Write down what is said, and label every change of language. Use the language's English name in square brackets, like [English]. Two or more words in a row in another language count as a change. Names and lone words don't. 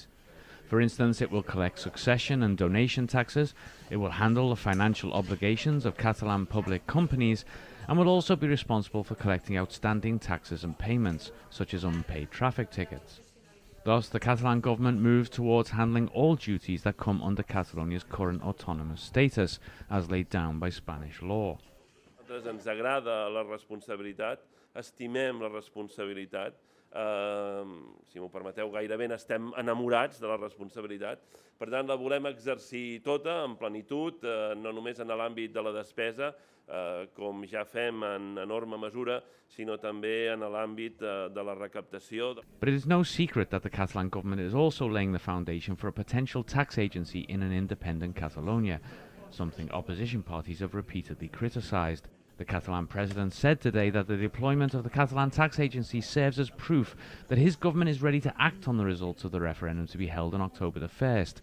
[English] For instance, it will collect succession and donation taxes, it will handle the financial obligations of Catalan public companies, and will also be responsible for collecting outstanding taxes and payments, such as unpaid traffic tickets. Thus, the Catalan government moves towards handling all duties that come under Catalonia's current autonomous status, as laid down by Spanish law. [Catalan] Ens agrada la responsabilitat, estimem la responsabilitat, si m'ho permeteu, gairebé estem enamorats de la responsabilitat. Per tant, la volem exercir tota, en plenitud, no només en l'àmbit de la despesa, com ja fem en enorme mesura, sinó també en l'àmbit de la recaptació. [English] But it is no secret that the Catalan government is also laying the foundation for a potential tax agency in an independent Catalonia, something opposition parties have repeatedly criticised. The Catalan president said today that the deployment of the Catalan tax agency serves as proof that his government is ready to act on the results of the referendum to be held on October the 1st.